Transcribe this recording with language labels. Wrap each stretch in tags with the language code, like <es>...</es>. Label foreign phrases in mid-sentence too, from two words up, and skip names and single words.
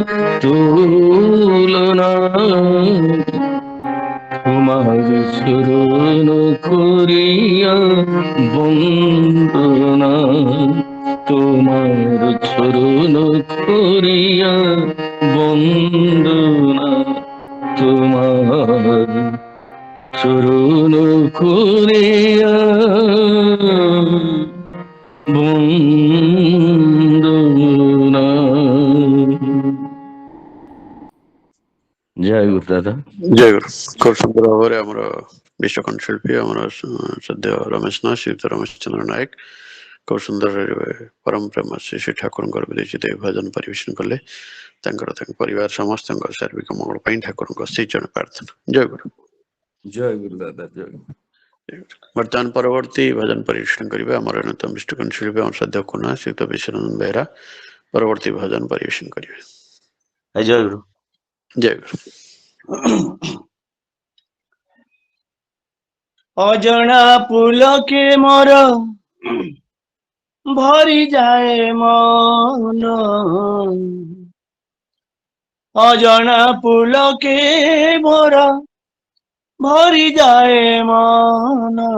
<bn>তুলনা, তোমার চরণ করিয়া বন্দনা, তোমার চরণ করিয়া বন্দনা, তোমার চরণ করিয়া বন্দনা। জয় গুরু দাদা।</bn> <or>ଜୟ ଗୁରୁ। ଖୁବ୍ ସୁନ୍ଦର ଭାବରେ ଆମର ବିଶ୍ୱକୋଣ ଶିଳ୍ପୀ ଆମର ସଦ୍ୟ ରମେଶ ନାଥ, ଶ୍ରୀଯୁକ୍ତ ରମେଶ ଚନ୍ଦ୍ର ନାୟକ ଖୁବ୍ ସୁନ୍ଦର ପରମ ପ୍ରେମ ଶ୍ରୀ ଠାକୁରଙ୍କର ବିରଚିତ ଭଜନ ପରିବେଷଣ କଲେ। ତାଙ୍କର ତାଙ୍କ ପରିବାର ସମସ୍ତଙ୍କ ସାର୍ବିକ ମଙ୍ଗଳ ପାଇଁ ଠାକୁରଙ୍କ ସେଇ ଜଣେ ପ୍ରାର୍ଥନା। ଜୟ ଗୁରୁ। ଜୟ ଗୁରୁ ଦାଦା। ଜୟ ଗୁରୁ। ବର୍ତ୍ତମାନ ପରବର୍ତ୍ତୀ ଭଜନ ପରିବେଷଣ କରିବେ ଆମର ଅନ୍ୟତମ ବିଷ୍ଣୁକୋଣ ଶିଳ୍ପୀ ଆମର ସଦ୍ୟ କୁନା ଶ୍ରୀଯୁକ୍ତ ବିଶ୍ୱରଞ୍ଜନ ବେହେରା ପରବର୍ତ୍ତୀ ଭଜନ ପରିବେଷଣ କରିବେ। ଜୟ ଗୁରୁ। ଜୟ ଗୁରୁ।</or> <bn>অজনা পুলকে মর ভরি যায় মন, অজনা পুলকে মোর ভরি যায় মন,</bn>